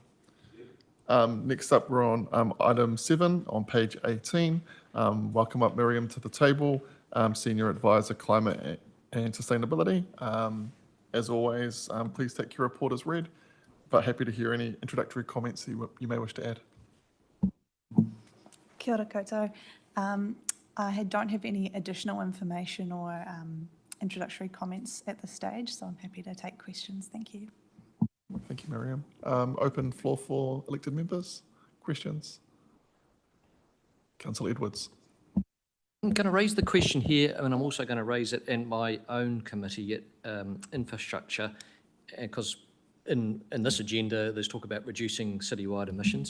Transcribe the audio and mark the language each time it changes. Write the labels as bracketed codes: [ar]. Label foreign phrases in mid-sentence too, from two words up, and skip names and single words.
[en] Next up, we're on item 7 on page 18. Welcome up Miriam to the table, Senior Advisor Climate and Sustainability. As always, please take your report as read, but happy to hear any introductory comments you may wish to add. [mi] Kia ora koutou. [en] I don't have any additional information or introductory comments at this stage, so I'm happy to take questions. Thank you. Thank you, Miriam. Open floor for elected members. Questions? Councillor Edwards. I'm going to raise the question here, and I'm also going to raise it in my own committee at infrastructure, because in this agenda, there's talk about reducing citywide emissions.